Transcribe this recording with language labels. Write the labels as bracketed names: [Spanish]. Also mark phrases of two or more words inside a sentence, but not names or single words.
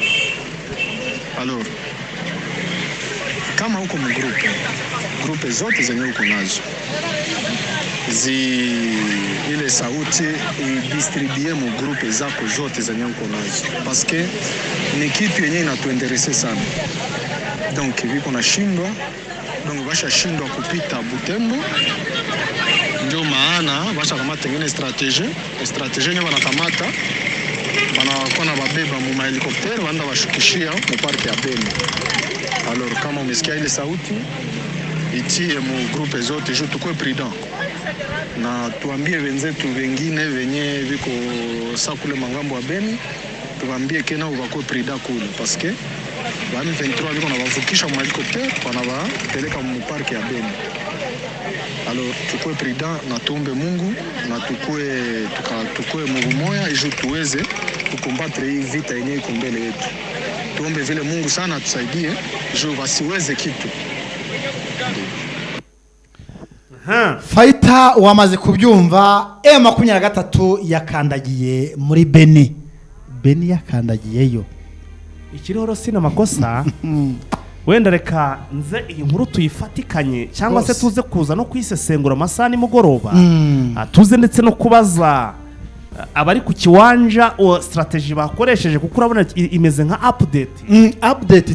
[Swahili] Alors kama huko grupe zote zenye uko nazo ile sauti distribue mu grupe zako zote zenye uko nazo [French] parce que [Swahili] ni kitu yenye inatuinteresse sana. Donc viko na shindwa, donc basha shindwa kupita Butembo, ndio maana basha kamata ngine strategie yenye wanakamata wanakuwa na babeba mu helikopteri wanda washukishia mu parke ya Beni. Alors kama umesikia ile sauti itie mu grupe zote juu tukue prudent na tuambie wenzetu wengine wenye viko sakule mangambo ya Beni, tuambie kena wakue prudent kule [French] parce que [Swahili] ba M23 viko na wavukisha mu helikopteri wanawapeleka mu parke ya Beni. Alors tukue prudent na tuombe Mungu na tukue Mungu moya ili tuweze kukombatre hii vita yenye iko mbele yetu. Tuombe vile Mungu sana atusaidie juu wasiweze kitu. [Kinyarwanda] Fighter wamaze kubyumva, M23 yakandagiye muri Beni yakandagiyeyo. Ikiriho sina amakosa wenda reka nze iyi nkuru tuyifatikanye cyangwa se tuze kuza no kwisesengura amasaha nimugoroba, tuze ndetse no kubaza abari ku kiwanja o strategy bakoresheje kuko urabona imeze nka update